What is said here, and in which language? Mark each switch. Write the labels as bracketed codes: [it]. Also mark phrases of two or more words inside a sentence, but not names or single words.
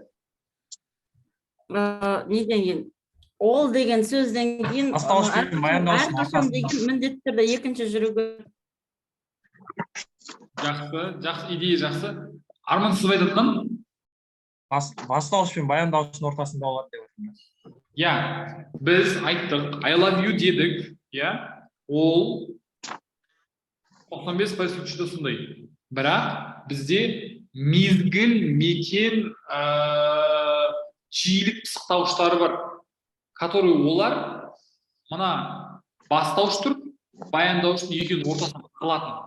[kk] Неден кейін? Ол деген сөзден кейін Бастауыш пен баяндауыштың әрқашан ортасында. деген міндетті түрде екінші жүру керек. Жақсы, идея жақсы. Арман сіз айтып жатқан? Бастауыш пен баяндаушының ортасында болады деп отырмын. Я, біз айттық, [en] I love you [kk] дедік, я, ол [ru] 95 случайда [kk] сондай. Бірақ бізде мезгіл, мекен, жиілік пысықтауыштары бар, который олар мына бастауыш тұр, баяндауыштың екеуінің ортасында қалатын.